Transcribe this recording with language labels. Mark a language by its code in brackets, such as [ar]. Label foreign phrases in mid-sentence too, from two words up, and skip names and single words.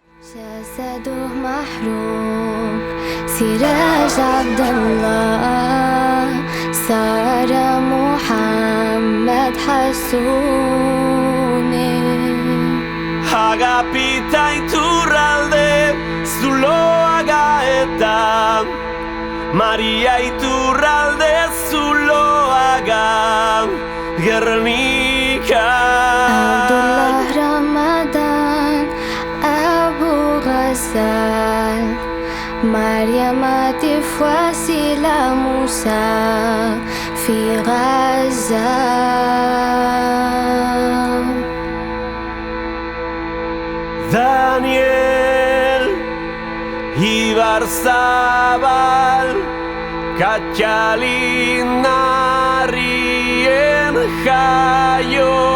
[ar] جسده محروق سراج عبد الله صار محمد حسوني [eu] Agapita iturralde zuloaga eta Maria iturralde zuloaga Gernika [ar] Abdullah Ramadan Abu Ghazal مريم تفواسل موسى في غزة [eu] Daniel Ibarzabal Katxalinarrien jaio